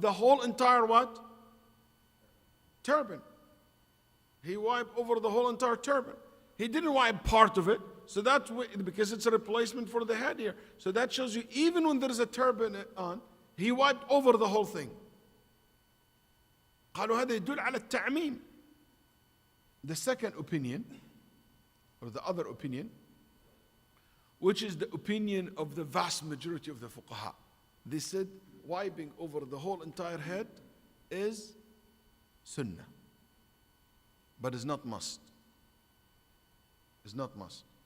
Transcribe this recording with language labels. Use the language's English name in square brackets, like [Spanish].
[English] The whole entire what? Turban. He wiped over the whole entire turban. He didn't wipe part of it, so that's because it's a replacement for the head here. So that shows you even when there is a turban on, he wiped over the whole thing. [Arabic] قالوا هذا يدل على التعميم. [English] The second opinion, or the other opinion, which is the opinion of the vast majority of the fuqaha, they said wiping over the whole entire head is sunnah, but is not must. Is not must.